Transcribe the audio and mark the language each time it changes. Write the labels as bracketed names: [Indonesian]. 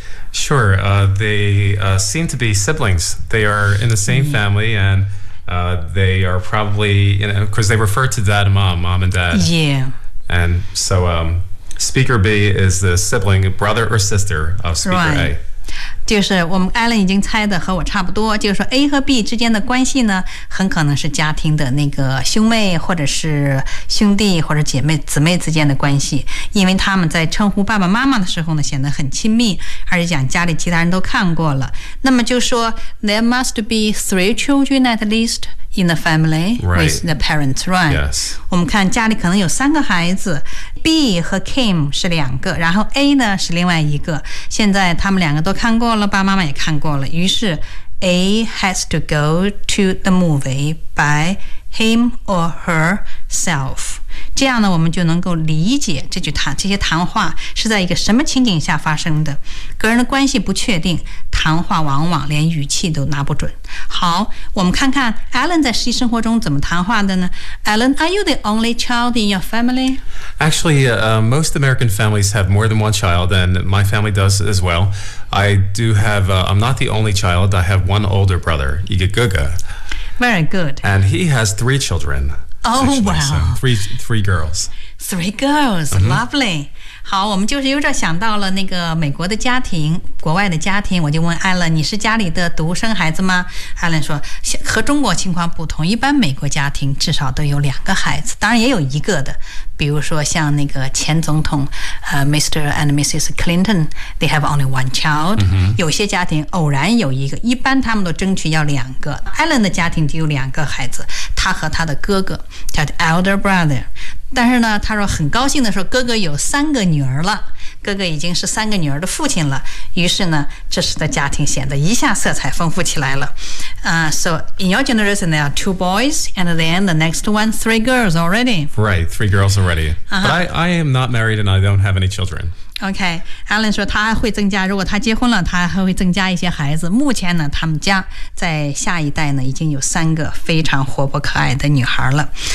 [English] Sure, they seem to be siblings They are in the same family and they are probably you know, because they refer to dad and mom and dad Yeah And so speaker B is the sibling brother or sister of speaker right. A [Chinese] 就是我们 Alan 已经猜的和我差不多，就是说 A 和 B 之间的关系呢，很可能是家庭的那个兄妹或者是兄弟或者姐妹姊妹之间的关系，因为他们在称呼爸爸妈妈的时候呢显得很亲密，而且讲家里其他人都看过了。那么就说 [English] There must be three children at leastin the family、 right. with the parents, right? Yes. [Chinese] 我们看家里可能有三个孩子， B 和 Kim 是两个，然后 A 呢是另外一个。现在他们两个都看过了，爸爸妈妈也看过了，于是 [English] A has to go to the movie by him or herself. [Chinese] 这样呢我们就能够理解这些谈话是在一个什么情景下发生的。个人的关系不确定，谈话往往连语气都拿不准。好，我们看看 Alan 在实际生活中怎么谈话的呢？ [English] Alan, are you the only child in your family? Actually,、most American families have more than one child, and my family does as well. I do have,、I'm not the only child. I have one older brother, Igaguga. Very good. And he has three children. Oh, actually, wow. So three girls. Three girls,、mm-hmm. lovely. [Chinese] 好，我们就是有点想到了那个美国的家庭，国外的家庭。我就问 Alan， 你是家里的独生孩子吗？Alan 说和中国情况不同，一般美国家庭至少都有两个孩子，当然也有一个的，比如说像那个前总统、Mr. [English] and Mrs. Clinton， they have only one child、 mm-hmm. [Chinese] 有些家庭偶然有一个，一般他们都争取要两个。 Alan 的家庭只有两个孩子，他和他的哥哥叫 elder brother，但是呢他说很高兴的说哥哥有三个女儿了，哥哥已经是三个女儿的父亲了，于是呢这时的家庭显得一下色彩丰富起来了。 [English] So in your generation there are two boys and then the next one three girls already. Right, three girls already. But I am not married and I don't have any children. [Chinese] Okay, Alan 说他会增加，如果他结婚了他还会增加一些孩子，目前呢他们家在下一代呢已经有三个非常活泼可爱的女孩了。